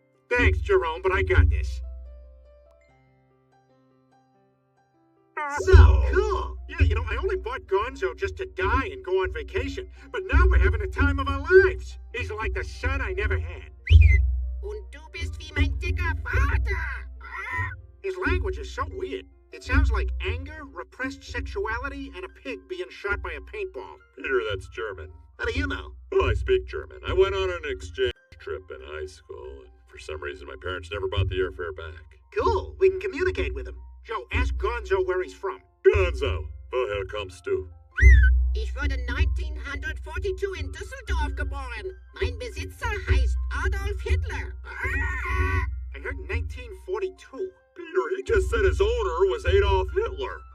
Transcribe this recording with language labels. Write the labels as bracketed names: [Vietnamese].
[English] Thanks, Jerome, but I got this. So cool. Yeah, you know, I only bought Gonzo just to die and go on vacation, but now we're having the time of our lives. He's like the son I never had. [German] Und du bist wie mein dicker Vater. [English] His language is so weird. It sounds like anger, repressed sexuality, and a pig being shot by a paintball. Peter, that's German. How do you know? Well, I speak German. I went on an exchange trip in high school, and for some reason my parents never bought the airfare back. Cool. We can communicate with him. Joe, ask Gonzo where he's from. [German] Gonzo, woher kommst du? Ich wurde 1942 in Düsseldorf geboren. Mein Besitzer heißt Adolf Hitler. [English] I heard 1942. Peter, he just said his owner was Adolf Hitler.